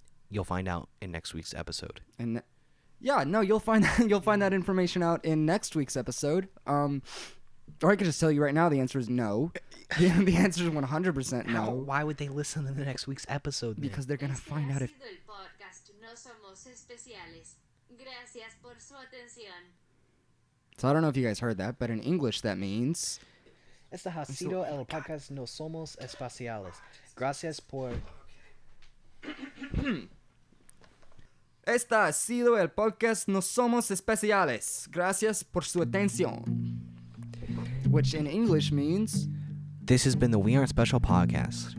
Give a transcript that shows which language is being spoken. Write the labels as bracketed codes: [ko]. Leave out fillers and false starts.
[en] You'll find out in next week's episode. and yeah, no, you'll find that information out in next week's episode. Or I could just tell you right now, the answer is no. The answer is 100% How? no, Why would they listen to the next week's episode? Then? because they're gonna [es] Este [en] find [es] ha [en] out if. [es] sido el podcast. No somos especiales. Gracias por su atención. [en] So I don't know if you guys heard that, but in English that means. [es] Este ha sido el podcast No Somos Espaciales. Gracias por... Este ha sido el podcast No Somos Especiales. Gracias por su atención. [en] Which in English means, This has been the We Aren't Special podcast.